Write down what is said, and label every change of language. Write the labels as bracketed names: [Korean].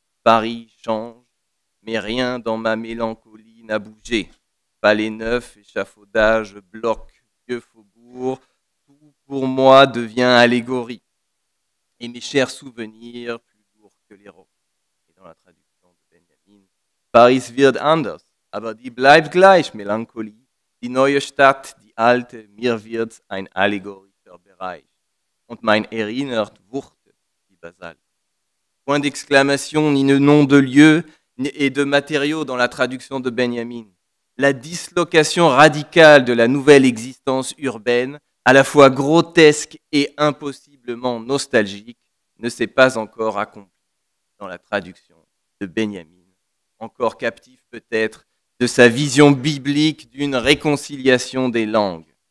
[French] Paris change, mais rien dans ma mélancolie n'a bougé. Palais neuf, échafaudage, bloc, vieux faubourg, tout pour moi devient allégorie. Et mes chers souvenirs plus lourds que les rocs. Et dans la traduction de Benjamin, [German] Paris wird anders. aber die bleibt gleich, Melancholie. Die neue Stadt, die alte, mir wird's ein allegorischer Bereich. Und mein erinnert wuchtet die Basalte. [French] Point d'exclamation, ni de nom de lieu et de matériaux dans la traduction de Benjamin. La dislocation radicale de la nouvelle existence urbaine, à la fois grotesque et impossiblement nostalgique, ne s'est pas encore accomplie dans la traduction de Benjamin, encore captif peut-être de sa vision biblique d'une réconciliation des langues.